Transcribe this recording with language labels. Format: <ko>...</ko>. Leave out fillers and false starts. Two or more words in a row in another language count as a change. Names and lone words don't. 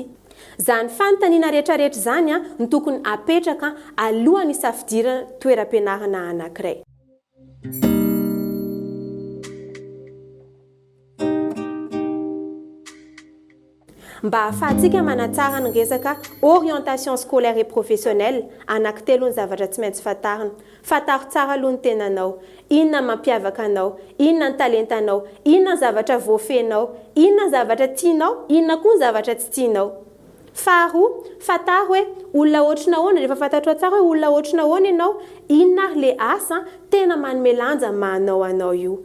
<mg>Zany fanontaniana rehetrarehetra zany no tokony apetraka alohan'ny safidirana toeram-pianarana anankiray. Mba ahafahantsika manatsara ny resaka</mg> <fr>orientation scolaire et professionnelle,</fr> <mg>anankitelo ny zavatra tsy maintsy fantarina. Fataro tsara aloha ny tenanao, inona mampiavaka anao, inona ny talentanao, inona ny zavatra voafenao, inona ny zavatra tianao, inona koa ny zavatra tsy tianao. Faharoa, fataro hoe olona ohatrina ahoana, rehefa fantatro tsara hoe olona ohatrina ahoana ianao, inona ary le asa tena manome lanja manao anao io.</mg>